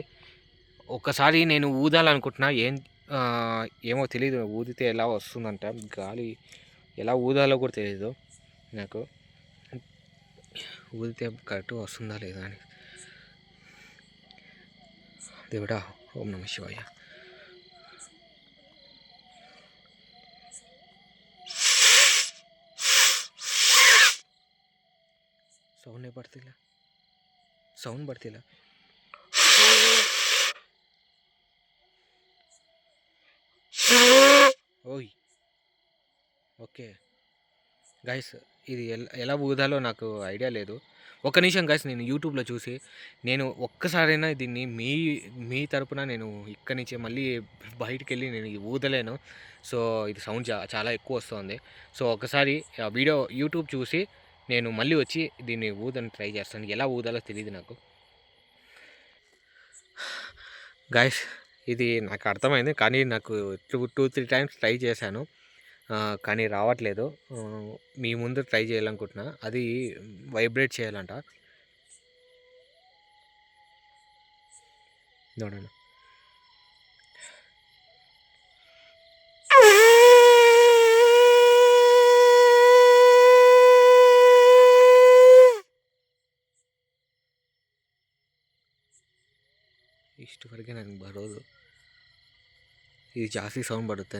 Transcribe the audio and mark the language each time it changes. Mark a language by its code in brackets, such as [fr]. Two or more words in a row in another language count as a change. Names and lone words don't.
[te] ఒక్కసారి నేను ఊదాలనుకుంటున్నా. ఏమో తెలియదు, ఊదితే ఎలా వస్తుందంట గాలి, ఎలా ఊదాలో కూడా తెలియదు నాకు. ఊదితే కరెక్ట్గా వస్తుందా లేదా అని. దేవుడా, ఓం నమ శివాయ. [kn] ಸೌಂಡೇ ಬರ್ತಿಲ್ಲ. ಓಯ್, ಓಕೆ. [en] okay guys, [te] ఇది ఎలా ఊదాలో నాకు ఐడియా లేదు. ఒక్క నిమిషం గైస్, నేను యూట్యూబ్లో చూసి నేను ఒక్కసారైనా దీన్ని మీ తరపున నేను ఇక్కడి నుంచే మళ్ళీ బయటికి వెళ్ళి నేను ఇది ఊదలేను. సో ఇది సౌండ్ చాలా ఎక్కువ వస్తుంది. సో ఒకసారి వీడియో యూట్యూబ్ చూసి నేను మళ్ళీ వచ్చి దీన్ని ఊదని ట్రై చేస్తాను. ఎలా ఊదాలో తెలియదు నాకు. గైస్, ఇది నాకు అర్థమైంది, కానీ నాకు 2-3 [en] times try [te] చేశాను, కానీ రావట్లేదు. మీ ముందు ట్రై చేయాలనుకుంటున్నా. అది వైబ్రేట్ చేయాలంట. చూడండి. [kn] ಇಷ್ಟುವರೆಗೆ ನನಗೆ ಬರೋದು ಇದು ಜಾಸ್ತಿ ಸೌಂಡ್ ಬರುತ್ತೆ.